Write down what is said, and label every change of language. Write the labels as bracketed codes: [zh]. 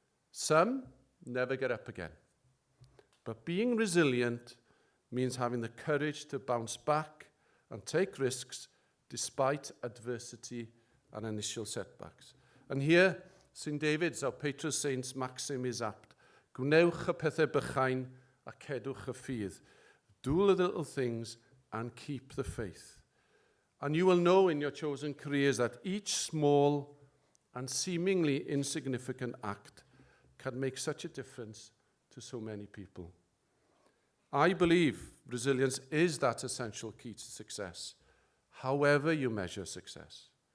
[en] Some never get up again. But being resilient means having the courage to bounce back and take risks despite adversity and initial setbacks. And here, St David's, our patron saint's maxim is apt. [cy] Gwnewch y pethau bychain a cedwch y ffydd. [en] Do the little things and keep the faith. And you will know in your chosen careers that each small and seemingly insignificant act can make such a difference to so many people. I believe resilience is that essential key to success, however you measure success.